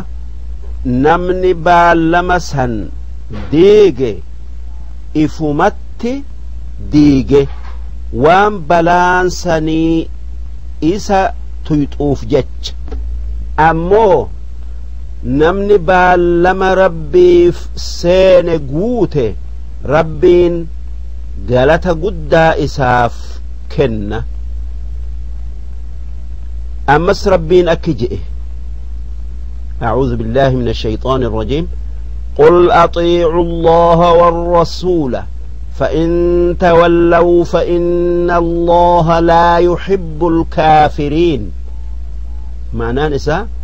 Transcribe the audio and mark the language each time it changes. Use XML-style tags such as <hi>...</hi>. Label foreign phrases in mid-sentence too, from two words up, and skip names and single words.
<om>namni baallama san diige ifumatti diige waan balaan sanii isa tuyxuuf jecha ammoo namni baallama rabbiif seene guute rabbiin galata guddaa isaaf kenna ammas rabbiin akki je'e</om> <ar>أعوذ بالله من الشيطان الرجيم قل أطيعوا الله والرسول فإن تولوا فإن الله لا يحب الكافرين معنى نساء</ar>